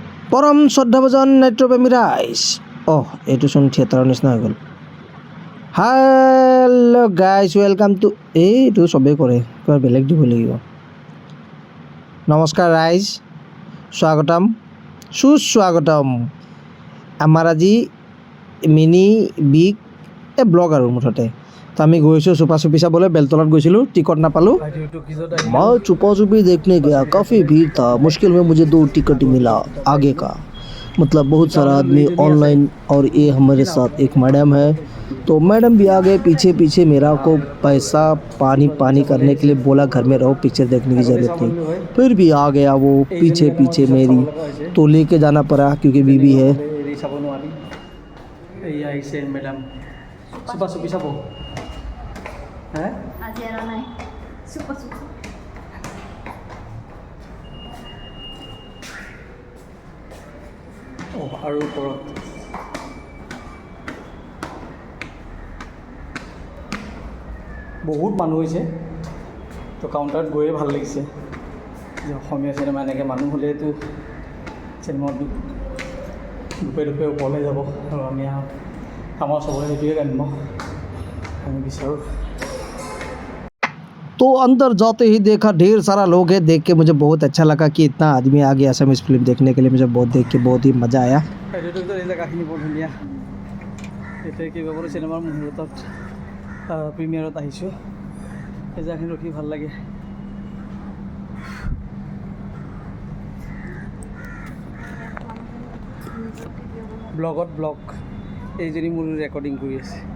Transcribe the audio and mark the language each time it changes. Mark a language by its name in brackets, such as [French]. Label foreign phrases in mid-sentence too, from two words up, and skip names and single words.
[Assamese] পৰম শ্ৰদ্ধাভাজন নাট্যপ্ৰেমী ৰাইজ এইটোচোন থিয়েটাৰৰ নিচিনা হৈ গ'ল। [English] hello guys welcome to [Assamese] এইটো চবেই কৰে কিবা বেলেগ দিব লাগিব। নমস্কাৰ ৰাইজ, স্বাগতম সুস্বাগতম। আমাৰ আজি [English] mini big vlog [Assamese] আৰু মুঠতে তো আমি গৈছোঁ চুপা চুপি চাবলৈ। বেলতলাত গৈছিলোঁ, টিকট নাপালোঁ। [Hindi] मैं छुपा छुपी देखने गया, काफ़ी भीड़ था, मुश्किल में मुझे 2 टिकट मिला आगे का। मतलब बहुत सारा आदमी ऑनलाइन और ये हमारे साथ एक मैडम है, तो मैडम भी आ गए पीछे पीछे। मेरा को पैसा पानी करने के लिए बोला, घर में रहो, पिक्चर देखने की ज़रूरत नहीं। फिर भी आ गया वो पीछे पीछे मेरी, तो लेके जाना पड़ा क्योंकि बीबी है। [Assamese] আৰু ওপৰত বহুত মানুহ হৈছে, তো কাউণ্টাৰত গৈয়ে ভাল লাগিছে যে অসমীয়া চিনেমা এনেকৈ মানুহ হ'লেতো চিনেমাটো দুপে দুপে ওপৰলৈ যাব। আৰু আমি আমাৰ চবৰে সেইটোৱে কাম্য, আমি বিচাৰোঁ। [Hindi] तो अंदर जाते ही देखा ढेर सारा लोग है। देख के मुझे बहुत अच्छा लगा कि इतना आदमी आ गया असमीज फिल्म देखने के लिए। मुझे देख के बहुत ही मज़ा आया। [Assamese] এই জেগাখিনি বৰ ধুনীয়া। এতিয়া কেইবাবাৰো চিনেমাৰ মুহূৰ্তত প্ৰিমিয়াৰত আহিছোঁ। এই জেগাখিনি ৰখি ভাল লাগে। ব্লগ এইজনী মোৰ ৰেকৰ্ডিং কৰি আছে।